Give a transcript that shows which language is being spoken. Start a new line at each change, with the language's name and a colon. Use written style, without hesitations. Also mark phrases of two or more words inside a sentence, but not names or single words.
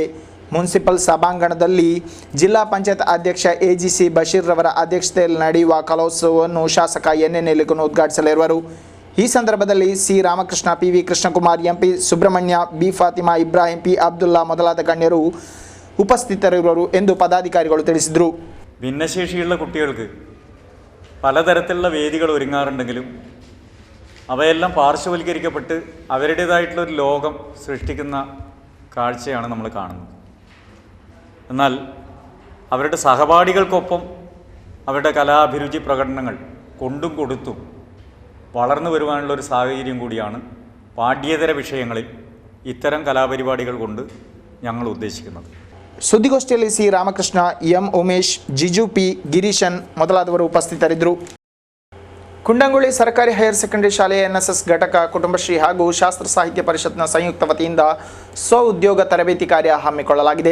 Kannada: ಮುನ್ಸಿಪಲ್ ಸಭಾಂಗಣದಲ್ಲಿ ಜಿಲ್ಲಾ ಪಂಚಾಯತ್ ಅಧ್ಯಕ್ಷ AGC ಬಶೀರ್ ರವರ ಅಧ್ಯಕ್ಷತೆಯಲ್ಲಿ ನಡೆಯುವ ಕಲೋತ್ಸವವನ್ನು ಶಾಸಕ NN ನೆಲ್ಲಿಕುನ್ ಉದ್ಘಾಟಿಸಲಿರುವರು. ಈ ಸಂದರ್ಭದಲ್ಲಿ C. ರಾಮಕೃಷ್ಣ, PV ಕೃಷ್ಣಕುಮಾರ್, MP ಸುಬ್ರಹ್ಮಣ್ಯ, B. ಫಾತಿಮಾ, ಇಬ್ರಾಹಿಂ, P. ಅಬ್ದುಲ್ಲಾ ಮೊದಲಾದ ಗಣ್ಯರು ಉಪಸ್ಥಿತರಿರುವರು ಎಂದು ಪದಾಧಿಕಾರಿಗಳು ತಿಳಿಸಿದರು.
Malayalam: ഭിന്നശേഷിയുള്ള കുട്ടികൾക്ക് പലതരത്തിലുള്ള വേദികൾ ഒരുങ്ങാറുണ്ടെങ്കിലും അവയെല്ലാം പാർശ്വവൽക്കരിക്കപ്പെട്ട് അവരുടേതായിട്ടുള്ളൊരു ലോകം സൃഷ്ടിക്കുന്ന കാഴ്ചയാണ് നമ്മൾ കാണുന്നത്. എന്നാൽ അവരുടെ സഹപാഠികൾക്കൊപ്പം അവരുടെ കലാഭിരുചി പ്രകടനങ്ങൾ കൊണ്ടും കൊടുത്തും വളർന്നു വരുവാനുള്ളൊരു സാഹചര്യം കൂടിയാണ് പാഠ്യേതര വിഷയങ്ങളിൽ ഇത്തരം കലാപരിപാടികൾ കൊണ്ട് ഞങ്ങൾ ഉദ്ദേശിക്കുന്നത്.
Kannada: ಸುದ್ದಿಗೋಷ್ಠಿಯಲ್ಲಿ C. ರಾಮಕೃಷ್ಣ, M. ಉಮೇಶ್, ಜಿಜು P. ಗಿರೀಶನ್ ಮೊದಲಾದವರು ಉಪಸ್ಥಿತರಿದ್ದರು. ಕುಂಡಂಗುಳಿ ಸರ್ಕಾರಿ ಹೈಯರ್ ಸೆಕೆಂಡರಿ ಶಾಲೆಯ NSS ಘಟಕ, ಕುಟುಂಬಶ್ರೀ ಹಾಗೂ ಶಾಸ್ತ್ರ ಸಾಹಿತ್ಯ ಪರಿಷತ್ನ ಸಂಯುಕ್ತ ವತಿಯಿಂದ ಸ್ವಉದ್ಯೋಗ ತರಬೇತಿ ಕಾರ್ಯ ಹಮ್ಮಿಕೊಳ್ಳಲಾಗಿದೆ.